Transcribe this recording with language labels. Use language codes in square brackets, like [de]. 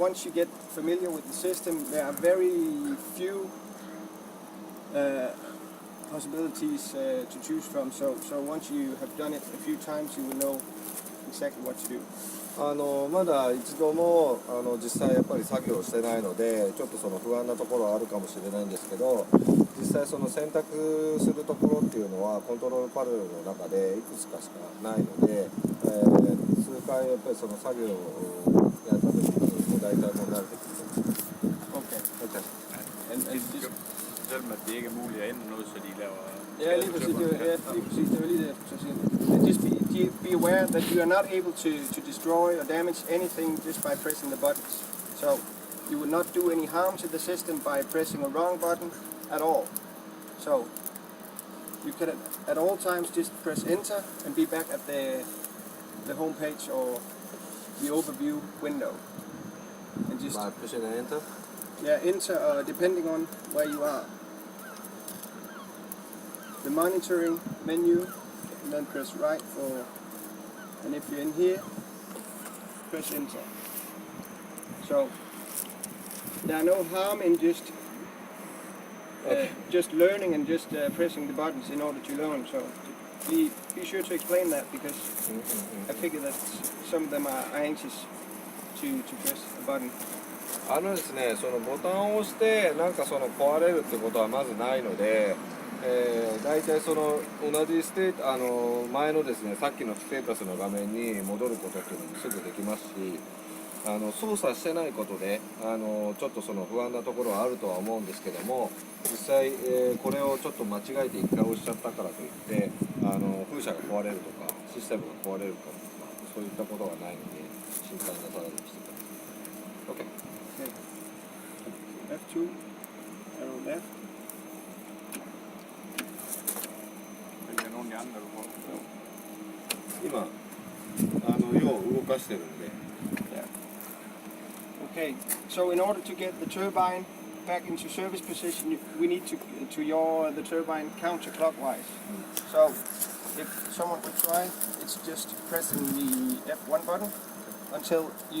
[en] Once you get familiar with the system, there are very few possibilities to choose from. So once you have done it a few times, you will know exactly what to do. [ja] まだ一度も実際やっぱり作業してないのでちょっとその不安なところはあるかもしれないんですけど、実際その選択するところっていうのはコントロールパネルの中でいくつかしかないので、数回やっぱりその作業をやった時にもう大体もう慣れてくると思います。 [en] Okay. Okay. And [da] Selvom at det ikke er muligt at ændre noget, så de laver... ja, lige præcis. Det var lige det, jeg skulle sige. [en] Just be be aware that you are not able to destroy or damage anything just by pressing the buttons. So you will not do any harm to the system by pressing a wrong button at all. So you can at all times just press enter and be back at the home page or the overview window. And just By pushing and enter? yeah, enter depending on where you are. The monitoring menu, and then press right for, and if you're in here, press enter. So there are no harm in just learning and just pressing the buttons in order to learn. So be sure to explain that, because I figure that some of them are anxious to press a button. [ja] ですね、そのボタンを押してなんかその壊れるってことはまずないので、大体その同じ前のですね、さっきのステータスの画面に戻ることっていうのもすぐできますし、操作してないことでちょっとその不安なところはあるとは思うんですけども、実際、これをちょっと間違えて一回押しちゃったからといって風車が壊れるとかシステムが壊れるとかそういったことはないので心配なさらずにしてください。 [en] OK。 F2, arrow left. [da] Vælger nogle af de andre, du får. [ja] 今要を動かしてるんで。 [en] Yeah. Okay, so in order to get the turbine back into service position, we need to yaw the turbine counterclockwise. So if someone would try, it's just pressing the F1 button until